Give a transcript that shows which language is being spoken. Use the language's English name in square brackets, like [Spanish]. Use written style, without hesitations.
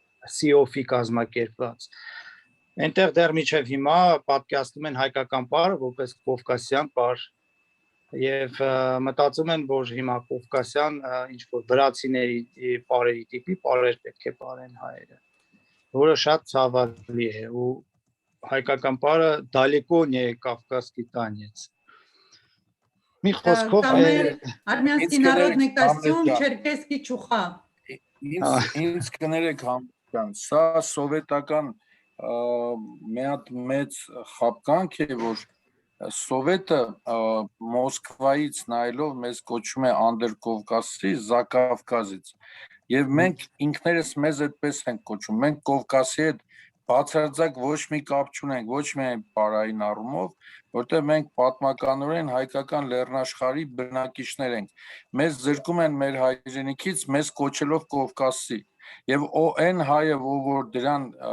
[Armenian] COF-ի կազմակերպված, այնտեղ դեռ մինչև հիմա պատկերացնում են հայկական պարը որպես կովկասյան պար եւ մտածում են, որ հիմա կովկասյան ինչ որ վրացիների պարերի տիպի պարեր պետք է պարեն հայերը, որը շատ ցավալի է ու հայկական պարը [Russian] далеко не кавказский танец։ [Armenian] Մի խոսքով [Russian] Армянский народный костюм, черкесский чуха։ [Armenian] Ինձ կներեք համբան, սա սովետական մի հատ մեծ խաբկանք է, որ Սովետը Մոսկվայից նայելով մեզ կոչում է Անդերկովկասի, Զակավկազից եւ մենք ինքներս մեզ այդպես ենք կոչում, մենք Կովկասի հետ բացարձակ ոչ մի կապ չունենք, ոչ միայն պարային առումով, որտեղ մենք պատմականորեն հայկական լեռնաշխարհի բնակիչներ ենք, մեզ զրկում են մեր հայրենիքից, մեզ կոչելով Կովկասի եւ այն հայը, որ դրան